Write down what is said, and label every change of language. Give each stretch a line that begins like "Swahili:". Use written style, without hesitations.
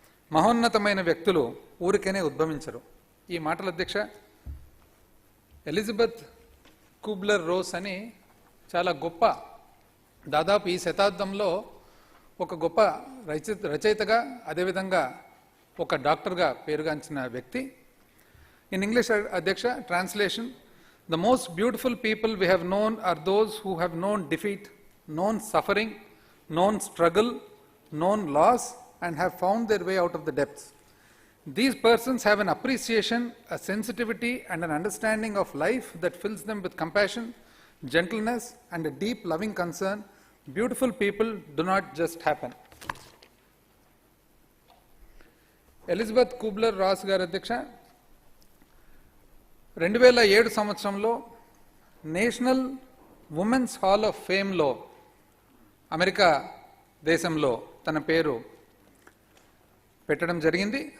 Telugu: మహోన్నతమైన వ్యక్తులు ఊరికేనే ఉద్భవించరు. ఈ మాటల అధ్యక్ష ఎలిజబెత్ కూబ్లర్ రోస్ అని చాలా గొప్ప, దాదాపు ఈ శతాబ్దంలో ఒక గొప్ప రచయితగా, అదేవిధంగా ఒక డాక్టర్గా పేరుగాంచిన వ్యక్తి.
English: In English అధ్యక్ష translation: the most beautiful people we have known are those who have known defeat, known suffering, known struggle, known loss, and have found their way out of the depths. These persons have an appreciation, a sensitivity, and an understanding of life that fills them with compassion, gentleness, and a deep loving concern. Beautiful people do not just happen.
Telugu: Elizabeth కూబ్లర్ Ross గారి అధ్యక్ష 2007 సంవత్సరంలో national women's hall of ఫేమ్లో America దేశంలో తన పేరు పెట్టడం జరిగింది.